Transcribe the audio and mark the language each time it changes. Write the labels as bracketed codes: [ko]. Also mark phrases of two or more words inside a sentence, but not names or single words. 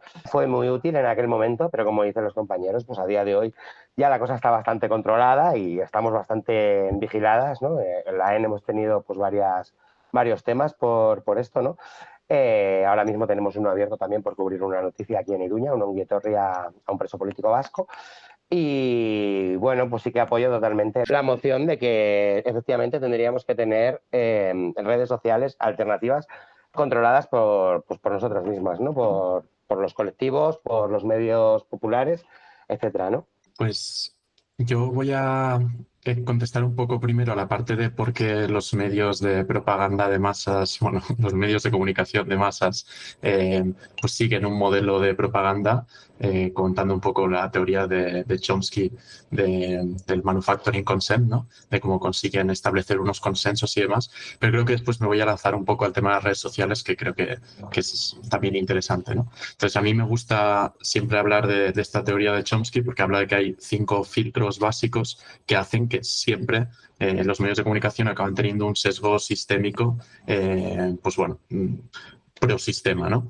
[es] Fue muy útil en aquel momento, pero como dicen los compañeros, pues a día de hoy ya la cosa está bastante controlada y estamos bastante vigiladas, ¿no? En la AEN hemos tenido pues varios temas por esto, ¿no? Ahora mismo tenemos uno abierto también por cubrir una noticia aquí en Iruña, un [eu] ongi etorri [es] a un preso político vasco. Y bueno, pues sí que apoyo totalmente la moción de que efectivamente tendríamos que tener redes sociales alternativas controladas pues por nosotras mismas, ¿no? Por los colectivos, por los medios populares, etcétera, ¿no? Pues yo voy a contestar un poco primero a la parte de por qué los medios de propaganda de masas, bueno, los medios de comunicación de masas, pues siguen un modelo de propaganda, contando un poco la teoría de Chomsky del manufacturing consent, ¿no? De cómo consiguen establecer unos consensos y demás. Pero creo que después me voy a lanzar un poco al tema de las redes sociales, que creo que es también interesante, ¿no? Entonces, a mí me gusta siempre hablar de esta teoría de Chomsky porque habla de que hay 5 filtros básicos que hacen que siempre los medios de comunicación acaban teniendo un sesgo sistémico, pues bueno, prosistema, ¿no?